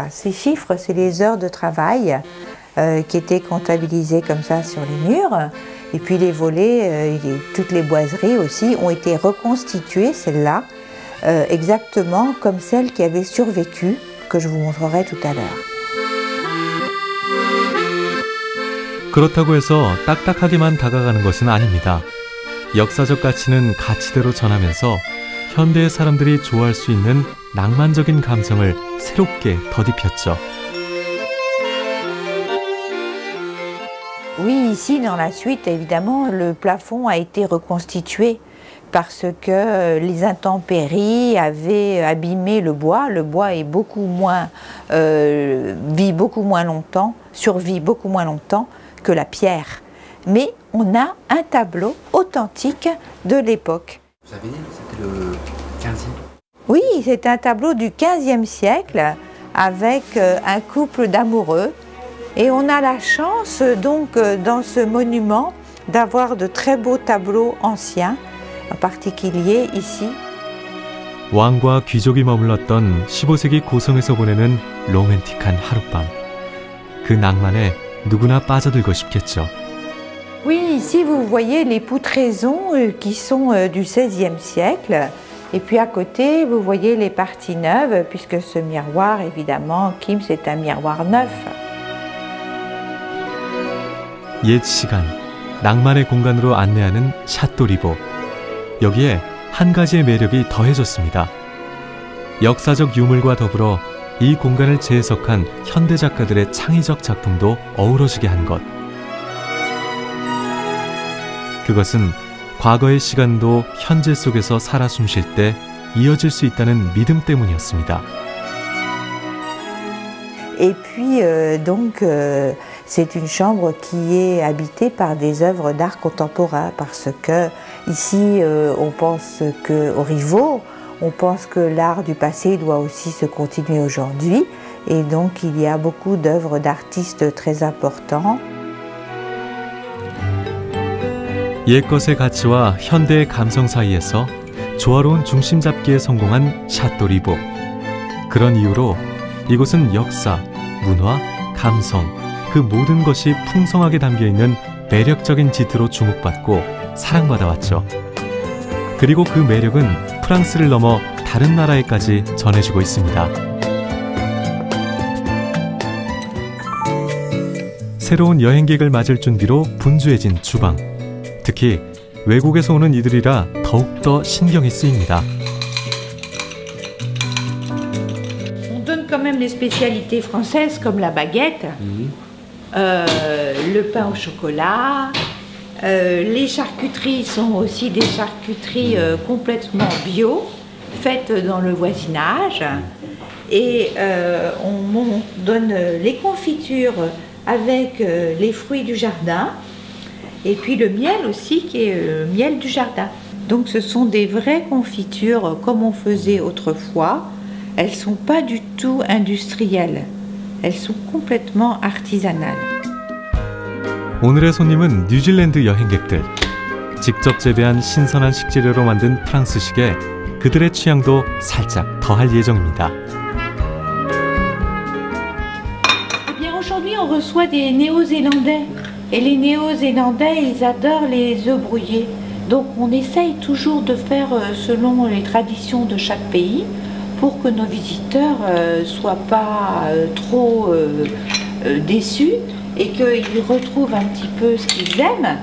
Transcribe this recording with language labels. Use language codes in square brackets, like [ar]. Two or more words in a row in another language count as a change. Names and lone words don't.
[fr] Ces chiffres, c'est les heures de travail qui étaient comptabilisées comme ça sur les murs. Et puis les volets, toutes les boiseries aussi ont été reconstituées, celles-là, exactement comme celles qui avaient survécu, que je vous montrerai tout à l'heure. [ko] 그렇다고 해서 딱딱하게만 다가가는 것은 아닙니다. 역사적 가치는 가치대로 전하면서 현대의 사람들이 좋아할 수 있는 낭만적인 감성을 새롭게 덧입혔죠. [fr] Oui, ici, dans la suite, évidemment, le plafond a été reconstitué parce que les intempéries avaient abîmé le bois. Le bois est beaucoup moins, vit beaucoup moins longtemps, survit beaucoup moins longtemps que la pierre. Mais on a un tableau authentique de l'époque. Vous avez dit que c'était le 15e? Oui, c'est un tableau du 15e siècle avec un couple d'amoureux. Et on a la chance, donc, dans ce monument, d'avoir de très beaux tableaux anciens, en particulier ici. [ko] 왕과 귀족이 머물렀던 15세기 고성에서 보내는 로맨틱한 하룻밤. 그 낭만에 누구나 빠져들고 싶겠죠. [fr] Oui, ici vous voyez les poutraisons qui sont du XVIe siècle. Et puis à côté, vous voyez les parties neuves, puisque ce miroir, évidemment, Kim, c'est un miroir neuf. [ko] 옛 시간, 낭만의 공간으로 안내하는 샤토리보. 여기에 한 가지의 매력이 더해졌습니다. 역사적 유물과 더불어 이 공간을 재해석한 현대 작가들의 창의적 작품도 어우러지게 한 것. 그것은 과거의 시간도 현재 속에서 살아 숨쉴 때 이어질 수 있다는 믿음 때문이었습니다. [fr] Et puis c'est une chambre qui est habitée par des œuvres d'art contemporain parce que ici on pense qu'au Rivaux, on pense que l'art du passé doit aussi se continuer aujourd'hui et donc il y a beaucoup d'œuvres d'artistes très importants. [ko] 옛것의 가치와 현대의 감성 사이에서 조화로운 중심 잡기에 성공한 샤또 리보. 그런 이유로 이곳은 역사, 문화, 감성, 그 모든 것이 풍성하게 담겨있는 매력적인 지트로 주목받고 사랑받아왔죠. 그리고 그 매력은 프랑스를 넘어 다른 나라에까지 전해지고 있습니다. 새로운 여행객을 맞을 준비로 분주해진 주방. 특히 외국에서 오는 이들이라 더욱더 신경이 쓰입니다. [fr] On donne quand même les spécialités françaises comme la baguette, le pain au chocolat. Les charcuteries sont aussi des charcuteries complètement bio, faites dans le voisinage. Et on donne les confitures avec les fruits du jardin. Et puis le miel aussi, qui est le miel du jardin. Donc ce sont des vraies confitures comme on faisait autrefois. Elles ne sont pas du tout industrielles. Elles sont complètement artisanales. [ko] 오늘의 손님은 뉴질랜드 여행객들. 직접 재배한 신선한 식재료로 만든 프랑스식에 그들의 취향도 살짝 더할 예정입니다. [fr] Eh bien, aujourd'hui, on reçoit des Néo-Zélandais. Et les Néo-Zélandais, ils adorent les œufs brouillés. Donc on essaye toujours de faire selon les traditions de chaque pays pour que nos visiteurs ne soient pas trop déçus et qu'ils retrouvent un petit peu ce qu'ils aiment.